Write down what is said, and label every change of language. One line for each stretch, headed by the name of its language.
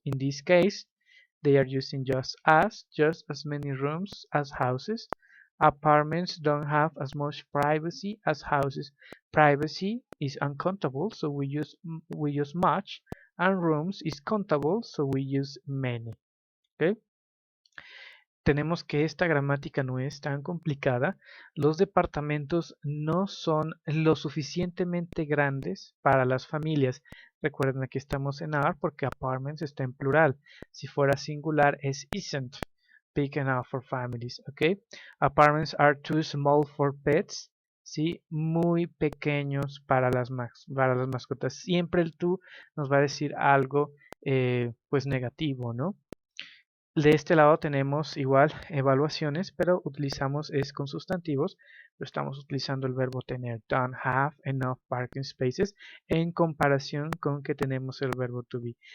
English: In this case, they are using just as many rooms as houses. Apartments don't have as much privacy as houses. Privacy is uncountable, so we use much, and rooms is countable, so we use many. Okay?
Spanish: Tenemos que esta gramática no es tan complicada. Los departamentos no son lo suficientemente grandes para las familias. Recuerden, aquí estamos en are porque apartments está en plural. Si fuera singular es
English: isn't big enough for families. Okay? Apartments are too small for pets.
Spanish: ¿Sí? Muy pequeños para las mascotas. Siempre el tú nos va a decir algo pues negativo, ¿no? De este lado tenemos igual evaluaciones, pero utilizamos es con sustantivos, pero estamos utilizando el verbo tener,
English: don't have enough parking spaces,
Spanish: en comparación con que tenemos el verbo to be.